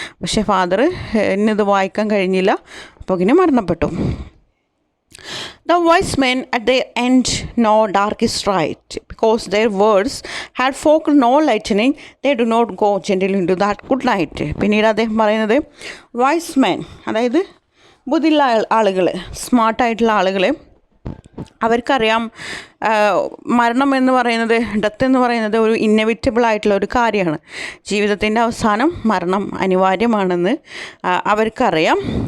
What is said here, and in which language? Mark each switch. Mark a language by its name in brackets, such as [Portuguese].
[Malayalam] പക്ഷേ ഫാദറിനിത് വായിക്കാൻ കഴിഞ്ഞില്ല, അപ്പോൾ ഇങ്ങനെ മരണപ്പെട്ടു. [English] The wise men at their end know dark is right, because their words had folk no lightning. They do not go gentle into that good night. [Malayalam] പിന്നീട് അദ്ദേഹം പറയുന്നത് വൈസ് മെൻ, അതായത് ബുദ്ധിയുള്ള ആളുകൾ, സ്മാർട്ടായിട്ടുള്ള ആളുകൾ അവർക്കറിയാം മരണം എന്ന് പറയുന്നത്, ഡെത്ത് എന്ന് പറയുന്നത് ഒരു ഇന്നെവിറ്റബിൾ ആയിട്ടുള്ള ഒരു കാര്യമാണ്. ജീവിതത്തിൻ്റെ അവസാനം മരണം അനിവാര്യമാണെന്ന് അവർക്കറിയാം.